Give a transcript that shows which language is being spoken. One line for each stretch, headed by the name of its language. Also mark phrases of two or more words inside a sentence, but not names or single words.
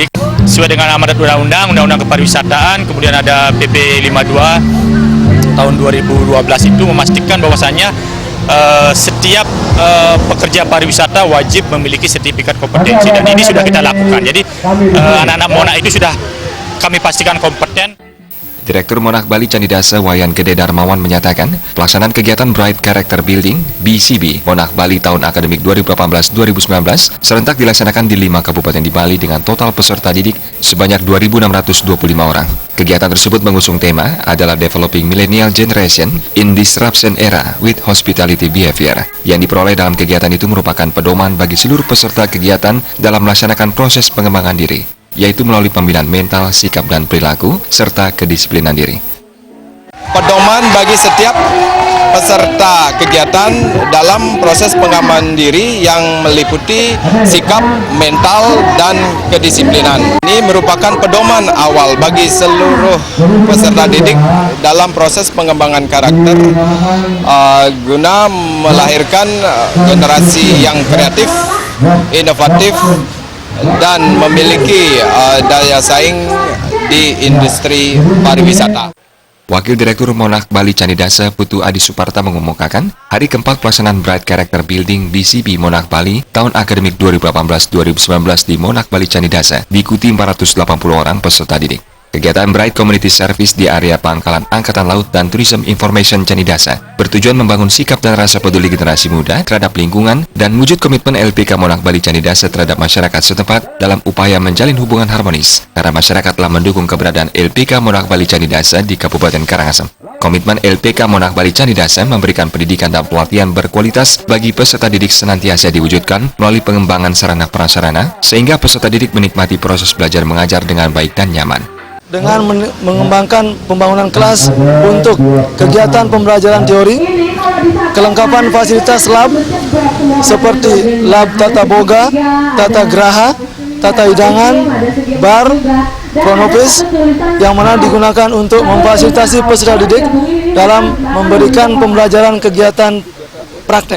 Indonesian: Sesuai dengan amanat Undang-Undang Kepariwisataan, kemudian ada PP 52 tahun 2012 itu memastikan bahwasannya setiap pekerja pariwisata wajib memiliki sertifikat kompetensi, dan ini sudah kita lakukan. Jadi anak-anak Monarch itu sudah kami pastikan kompeten. Direktur Monarch Bali Candi Dasa Wayan Gede Darmawan menyatakan, pelaksanaan kegiatan Bright Character Building BCB Monarch Bali tahun akademik 2018-2019 serentak dilaksanakan di 5 kabupaten di Bali dengan total peserta didik sebanyak 2.625 orang. Kegiatan tersebut mengusung tema adalah
English: Developing Millennial Generation in Disruption Era with Hospitality Behavior.
Indonesian: Yang diperoleh dalam kegiatan itu merupakan pedoman bagi seluruh peserta kegiatan dalam melaksanakan proses pengembangan diri, yaitu melalui pembinaan mental, sikap dan perilaku, serta kedisiplinan diri. Pedoman bagi setiap peserta kegiatan dalam proses pengembangan diri yang meliputi sikap, mental, dan kedisiplinan. Ini merupakan pedoman awal bagi seluruh peserta didik dalam proses pengembangan karakter guna melahirkan generasi yang kreatif, inovatif, dan memiliki daya saing di industri pariwisata. Wakil Direktur Monarch Bali Candi Dasa Putu Adi Suparta mengumumkan, hari keempat pelaksanaan Bright Character Building BCB Monarch Bali tahun akademik 2018-2019 di Monarch Bali Candi Dasa diikuti 480 orang peserta didik. Kegiatan Bright Community Service di area Pangkalan Angkatan Laut dan Tourism Information Candi Dasa bertujuan membangun sikap dan rasa peduli generasi muda terhadap lingkungan dan wujud komitmen LPK Monarch Bali Candi Dasa terhadap masyarakat setempat dalam upaya menjalin hubungan harmonis karena masyarakat telah mendukung keberadaan LPK Monarch Bali Candi Dasa di Kabupaten Karangasem. Komitmen LPK Monarch Bali Candi Dasa memberikan pendidikan dan pelatihan berkualitas bagi peserta didik senantiasa diwujudkan melalui pengembangan sarana prasarana sehingga peserta didik menikmati proses belajar mengajar dengan baik dan nyaman. Dengan mengembangkan pembangunan kelas untuk kegiatan pembelajaran teori, kelengkapan fasilitas lab seperti lab tata boga, tata geraha, tata hidangan, bar, kronopis yang mana digunakan untuk memfasilitasi peserta didik dalam memberikan pembelajaran kegiatan praktek.